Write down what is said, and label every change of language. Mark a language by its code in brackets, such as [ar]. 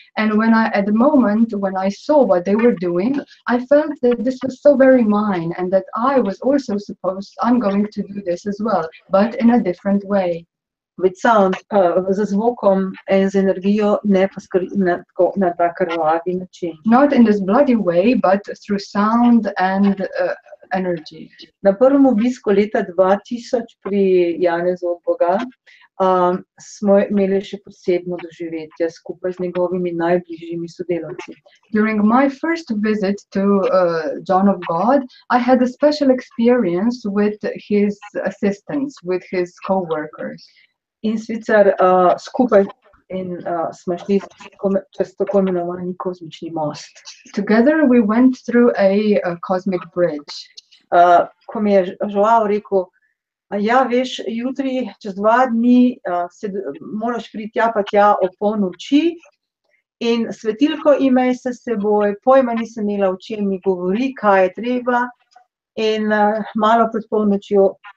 [en] And at the moment when I saw what they were doing, I felt that this was so very mine, and that I was also I'm going to do this as well, but in a different way. With sound, [sl] z zvokom in z energijo, ne pa na ta krvavi način. [en] Not in this bloody way, but through sound and energy. [sl] Na prvem obisku leta 2000 pri Janezu od Boga smo imeli še posebno doživetje skupaj z njegovimi najbližjimi sodelavci. [en] During my first visit to John of God, I had a special experience with his assistants, with his co-workers. [sl] In sicer skupaj smo šli čez tako imenovani kozmični most. [en] Together we went through a cosmic bridge. [sl] Ko mi je Joao rekel, ja, veš, jutri, čez 2 dni moraš priti tja pa tja ob polnoči in svetilko imej se s seboj, pojma nisem imela, o čem mi govori, kaj je treba, in malo pred polnočjo.